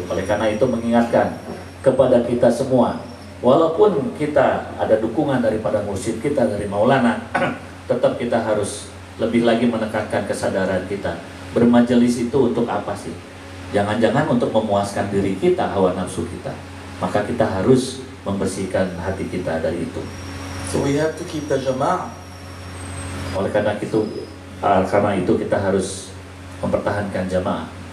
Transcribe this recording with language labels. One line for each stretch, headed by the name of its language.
Indonesian: Oleh karena itu mengingatkan kepada kita semua, walaupun kita ada dukungan daripada mursyid kita, dari Maulana, tetap kita harus lebih lagi menekankan kesadaran kita. Bermajelis itu untuk apa sih? Jangan-jangan untuk memuaskan diri kita, hawa nafsu kita. Maka kita harus membersihkan hati kita dari itu.
English: So we have to keep the jama'ah.
Indonesian: Oleh karena itu kita harus mempertahankan jamaah.